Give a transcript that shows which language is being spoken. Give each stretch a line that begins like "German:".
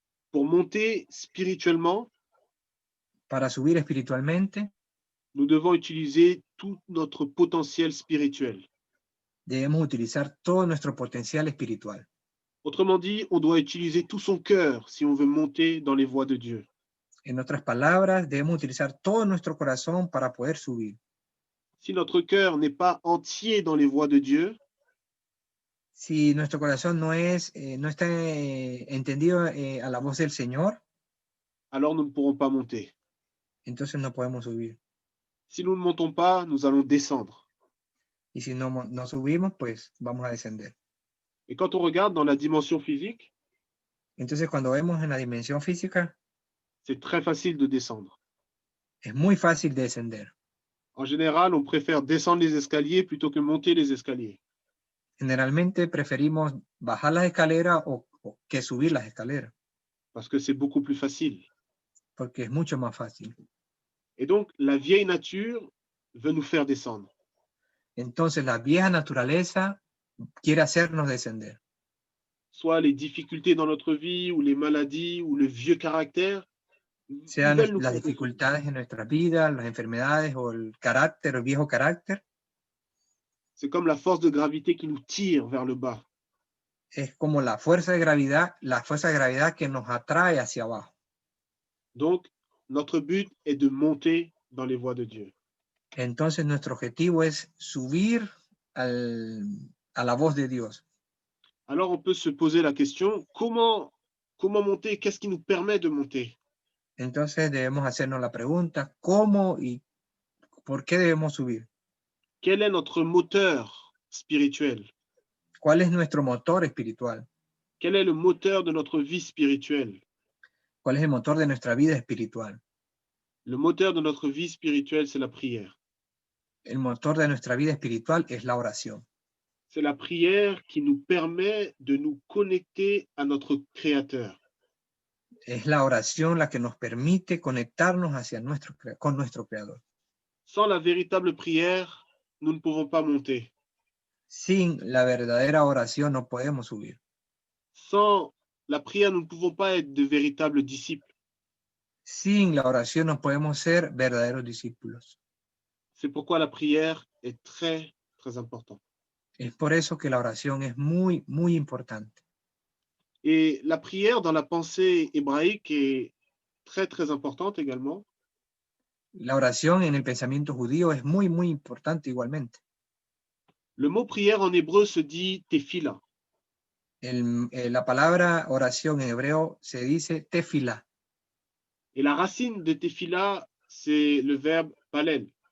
French: Pour monter spirituellement,
Spanish: para subir espiritualmente,
French: nous devons utiliser tout notre potentiel spirituel.
Spanish: Debemos utilizar todo nuestro potencial espiritual.
French: Autrement dit, on doit utiliser tout son cœur si on veut monter dans les voies de Dieu.
Spanish: En otras palabras, debemos utilizar todo nuestro corazón para poder subir.
French: Si notre cœur n'est pas entier dans les voies de Dieu,
Spanish: si nuestro corazón no está entendido a la voz del Señor,
French: alors nous ne pourrons pas monter.
Spanish: entonces no podemos subir.
French: Si nous ne montons pas, nous allons descendre.
Spanish: Y si no subimos, pues vamos a descender.
French: Et quand on regarde dans la dimension physique,
Spanish: Entonces, cuando vemos en la dimensión física,
French: c'est très facile de descendre.
Spanish: es muy fácil descender.
French: En général, on préfère descendre les escaliers plutôt que monter les escaliers.
Spanish: Generalmente preferimos bajar las escaleras que subir las escaleras,
French: Parce que c'est beaucoup plus facile.
Spanish: porque es mucho más fácil.
French: Et donc, la vieille nature veut nous faire descendre.
Spanish: Entonces, la vieja naturaleza quiere hacernos descender.
French: Soit les difficultés dans notre vie, ou les maladies, ou le vieux caractère, ils
Spanish: Sean
French: veulent nous
Spanish: las
French: faire descendre.
Spanish: dificultades en nuestra vida, las enfermedades o el carácter, el viejo carácter,
French: C'est comme la force de gravité qui nous tire vers le bas.
Spanish: es como la fuerza de gravedad que nos atrae hacia abajo.
French: Donc, notre but est de monter dans les voies de Dieu.
Spanish: Entonces, nuestro objetivo es subir a la voz de Dios.
French: Alors, on peut se poser la question, comment monter? Qu'est-ce qui nous permet de monter?
Spanish: Entonces, debemos hacernos la pregunta, ¿cómo y por qué debemos subir?
French: Quel est notre moteur spirituel?
Spanish: ¿Cuál es nuestro motor espiritual?
French: Quel est le moteur de notre vie spirituelle?
Spanish: ¿Cuál es el motor de nuestra vida espiritual?
French: Le moteur de notre vie spirituelle, c'est la prière.
Spanish: El motor de nuestra vida espiritual es la oración.
French: C'est la prière qui nous permet de nous connecter à notre Créateur.
Spanish: Es la oración la que nos permite conectarnos con nuestro Creador.
French: Sans la véritable prière, nous ne pouvons pas monter.
Spanish: Sin la verdadera oración no podemos subir.
French: Sans la prière, nous ne pouvons pas être de véritables disciples.
Spanish: Sin la oración no podemos ser verdaderos discípulos.
French: C'est pourquoi la prière est très, très importante.
Spanish: Es por eso que la oración es muy, muy importante.
French: Et la prière dans la pensée hébraïque est très, très importante également.
Spanish: La oración en el pensamiento judío es muy, muy importante igualmente.
French: Le mot prière en hébreu se dit tefila.
Spanish: La palabra oración en hebreo se dice tefila.
French: Et la racine de tefila, c'est le verbe palel.